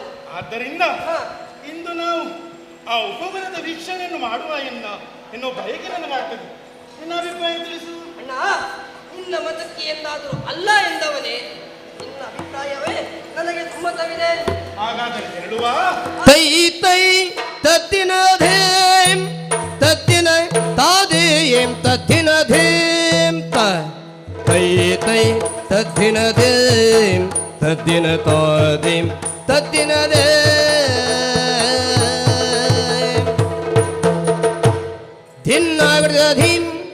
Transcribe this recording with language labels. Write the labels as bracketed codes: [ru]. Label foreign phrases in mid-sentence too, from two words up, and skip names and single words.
[kn] ಆದ್ದರಿಂದ ಇಂದು ನಾವು ಆ ಉಪವನದ ವೀಕ್ಷಣೆಯನ್ನು ಮಾಡುವ ಎನ್ನುವ ಬಯಕೆ ನನಗಾಗ್ತದೆ. ನಿನ್ನ ಅಭಿಪ್ರಾಯ ತಿಳಿಸು ಅಣ್ಣ. ನಿನ್ನ ಮತಕ್ಕೆ ಎಂದಾದರೂ ಅಲ್ಲ ಎಂದವನೇ, ನಿನ್ನ ಅಭಿಪ್ರಾಯವೇ ನನಗೆ ಸಮ್ಮತವಿದೆ. ಹಾಗಾದರೆ ಹೇಳುವ ತೈ ತೈ ತತ್ತಿನ ಧೇಂ ತತ್ತಿನ ತಾದೇಂ ತತ್ತಿನ ಧೇಂ ತೈ ತೈ ತತ್ತಿನ ಧೇಂ ತತ್ತಿನ ತಾದೇಂ ತತ್ತಿನ ಧೇಂ ಧಿನ್ನಾಗೃತ ಧೀಂ